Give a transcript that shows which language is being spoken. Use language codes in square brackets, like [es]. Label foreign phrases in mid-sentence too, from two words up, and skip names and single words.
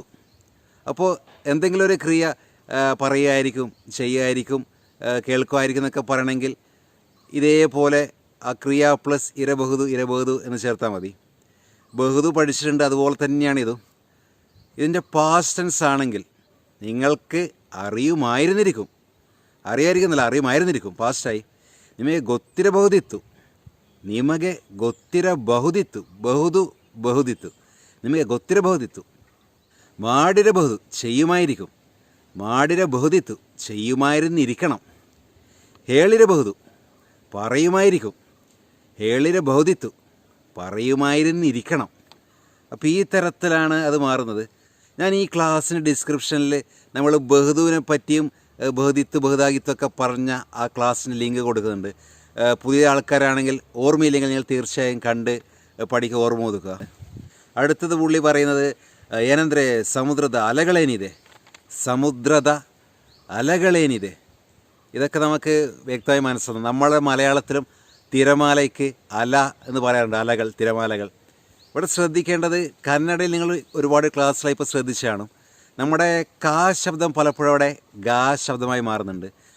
[ml] അപ്പോൾ എന്തെങ്കിലും ഒരു ക്രിയ പറയുമായിരിക്കും, ചെയ്യുമായിരിക്കും, കേൾക്കുമായിരിക്കും എന്നൊക്കെ പറയണമെങ്കിൽ ഇതേപോലെ ആ ക്രിയ പ്ലസ് ഇരബഹുദു എന്ന് ചേർത്താൽ മതി. ബഹുദു പഠിച്ചിട്ടുണ്ട്, അതുപോലെ തന്നെയാണ് ഇതും. ഇതിൻ്റെ [en] past tense [ml] ആണെങ്കിൽ നിങ്ങൾക്ക് അറിയുമായിരുന്നിരിക്കും, പാസ്റ്റായി. [kn] ನಿಮಗೆ ಗೊತ್ತಿರಬಹುದಿತ್ತು, ನಿಮಗೆ ಗೊತ್ತಿರಬಹುದಿತ್ತು. ಮಾಡಿರಬಹುದು, [ml] ചെയ്യുമായിരിക്കും, ಮಾಡಿರಬಹುದಿತ್ತು, ചെയ്യുമായിരുന്നിരിക്കണം. ಹೇಳಿರಬಹುದು, പറയുമായിരിക്കും, ಹೇಳಿರಬಹುದಿತ್ತು, പറയുമായിരുന്നിരിക്കണം. അപ്പോൾ ഈ തരത്തിലാണ് അത് മാറുന്നത്. ഞാൻ ഈ ക്ലാസ്സിന് ഡിസ്ക്രിപ്ഷനിൽ നമ്മൾ ബഹുദുവിനെ പറ്റിയും ബഹുദാഗിത്തൊക്കെ പറഞ്ഞ ആ ക്ലാസ്സിന് ലിങ്ക് കൊടുക്കുന്നുണ്ട്. പുതിയ ആൾക്കാരാണെങ്കിൽ ഓർമ്മയില്ലെങ്കിൽ നിങ്ങൾ തീർച്ചയായും കണ്ട് പഠിക്കുക, ഓർമ്മ ഒതുക്കുക. അടുത്തത് പുള്ളി പറയുന്നത് [kn] ಏನಂದರೆ ಸಮುದ್ರದ [ml] അലകളേനിದೆ. ഇതൊക്കെ നമുക്ക് വ്യക്തമായി മനസ്സിലാവും. നമ്മുടെ മലയാളത്തിലും തിരമാലയ്ക്ക് അല എന്ന് പറയാറുണ്ട്, അലകൾ, തിരമാലകൾ. ഇവിടെ ശ്രദ്ധിക്കേണ്ടത്, കന്നഡയിൽ നിങ്ങൾ ഒരുപാട് ക്ലാസ്സിലായി ഇപ്പോൾ ശ്രദ്ധിച്ചാണ്, നമ്മുടെ കാ ശബ്ദം പലപ്പോഴും അവിടെ ഗാ ശബ്ദമായി മാറുന്നുണ്ട്.